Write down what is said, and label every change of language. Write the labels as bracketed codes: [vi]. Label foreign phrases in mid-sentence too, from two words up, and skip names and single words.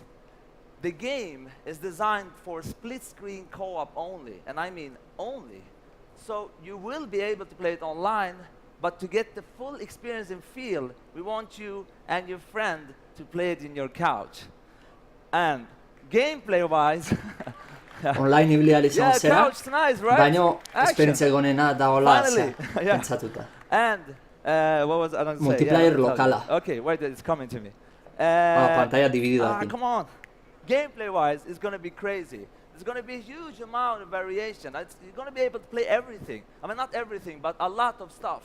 [en] The game is designed for split-screen co-op only, and I mean only. So you will be able to play it online, but to get the full experience and feel, we want you and your friend to play it in your couch. And gameplay-wise, [eu] Online ibili izan [en] yeah, [eu] zera, [en] couch nice, right? [eu] baino [en] Action. [eu] esperientzia egonena da hola [en] Finally, yeah. [eu] pentsatuta. [en] And what was I going to say? [eu] Multiplayer [en] I'll tell you. [eu] lokala. [en] Okay, wait, it's coming to me. [es] Pantalla dividida. [en] Come on. Gameplay-wise, it's going to be crazy. There's going to be a huge amount of variation. You're going to be able to play everything. I mean, not everything, but a lot of stuff.